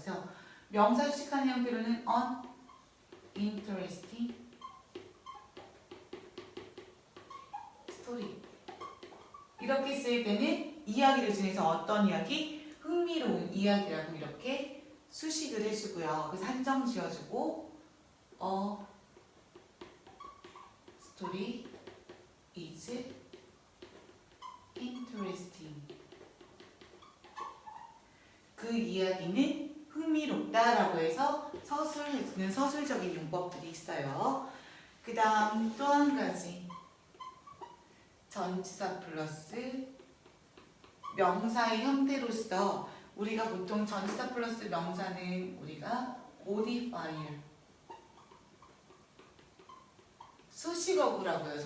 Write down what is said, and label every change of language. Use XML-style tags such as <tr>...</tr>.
<ko>그래서 명사 수식하는 형태로는</ko> <en>uninteresting story</en> <ko>이렇게 쓸 때는 이야기를 중에서 어떤 이야기? 흥미로운 이야기라고 이렇게 수식을 해주고요. 그래서 한정 지어주고</ko> <en>a story is interesting.</en> <ko>그 이야기는 흥미롭다라고 해서 서술해주는 서술적인 용법들이 있어요. 그 다음 또 한 가지 전치사 플러스 명사의 형태로서 우리가 보통 전치사 플러스 명사는 우리가 modifier 수식어구라고요.</ko>